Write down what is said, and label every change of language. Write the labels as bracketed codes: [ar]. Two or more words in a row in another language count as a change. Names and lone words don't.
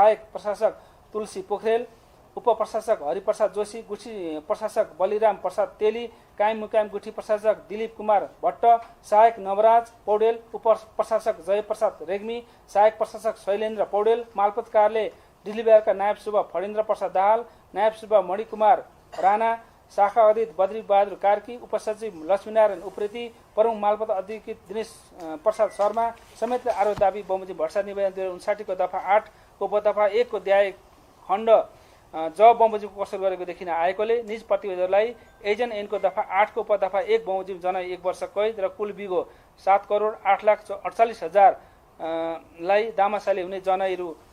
[ne] सहायक प्रशासक तुलसी पोखरेल, उपप्रशासक हरिप्रसाद जोशी, गुठी प्रशासक बलिराम प्रसाद तेली, कायम मुकायम गुठी प्रशासक दिलीप कुमार भट्ट, सहायक नवराज पौडेल, उपप्रशासक जयप्रसाद रेग्मी, सहायक प्रशासक शैलेन्द्र पौडेल, मालपोत कार्यालय डिलीबिहारका नायब सुब्बा फणेन्द्र प्रसाद दाहाल, नायब सुब्बा मणिकुमार राणा, शाखा अध्यक्ष बद्री बहादुर कार्की, उपसचिव लक्ष्मीनारायण उप्रेती, प्रमुख मालपोत अधिकृत दिनेश प्रसाद शर्मा समेतले आरोप दाबी बमोजिम भ्रष्टाचार निवेदन 2059 को दफा 8 को उपदफा 1 को अध्याय खण्ड ज बमोजिम कसुर गरेको देखिन आएकोले निज प्रतिवेदनलाई एजेन्ट ऐनको दफा 8 को उपदफा 1 बमोजिम जनाई 1 वर्ष कैद र कुल बिगो 7,08,48,000 लाई दामासाले हुने जनाई रु